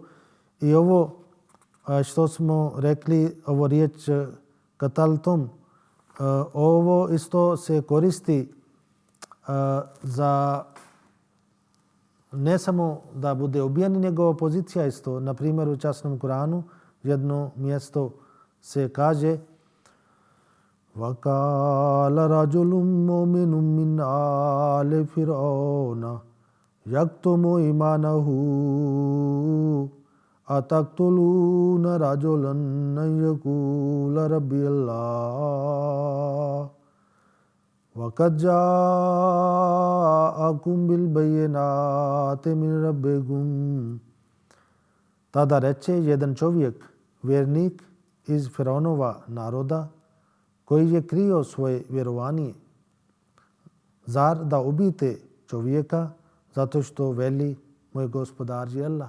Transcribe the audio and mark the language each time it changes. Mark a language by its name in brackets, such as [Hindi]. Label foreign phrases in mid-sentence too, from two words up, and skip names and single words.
[Bosnian] I ovo što smo rekli, ovo riječ kataltum, ovo isto se koristi za ne samo da bude ubijen, nego opozicija isto. [Arabic] Na primjer u časnom Kuranu jedno mjesto se kaže وَقَالَ رَجُلٌ مُؤْمِنٌ مِّنْ آلِ فِرْعَوْنَ يَكْتُمُ إِيمَانَهُ أَتَقْتُلُونَ رَجُلًا أَن يَقُولَ رَبِّيَ اللَّهُ وَقَدْ جَاءَكُمْ بِالْبَيِّنَاتِ مِنْ رَبِّكُمْ. [Bosnian] Tada reče jedan čovjek, vjernik iz Firaunova naroda, koji je krio svoje vjerovanje, zar da ubijete čovjeka zato što veli moj gospodar je Allah.